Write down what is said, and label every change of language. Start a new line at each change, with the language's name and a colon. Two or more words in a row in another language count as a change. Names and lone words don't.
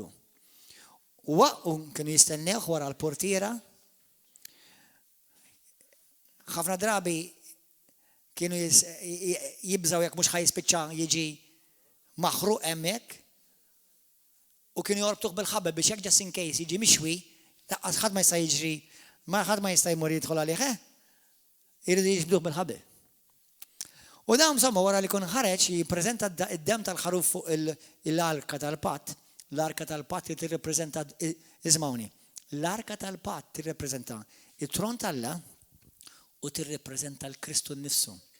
Maltese: U kienu jistennew wara l-portiera. Ħafna drabi kienu jibżaw jekk mhux ħajspiċċa jiġi maħruq hemmhekk u kienu jorbtuh bil-ħabel biex jekk
English: just in case
Maltese: jiġi mixwi, ħadd ma jista' jiġri, ħadd ma jista' jmur jidħol għalih, jridu jiġbduh bil-ħabel. U dawn insomma wara li kun ħareġ jippreżenta d-dem tal-ħaruf fuq l-arka tal-patt. L-arka tal-patt tirrepreżenta ismawni. L-arka tal-patt tirrepreżenta it-tron tal-Alla u tirrepreżenta l-Kristu nnifsu.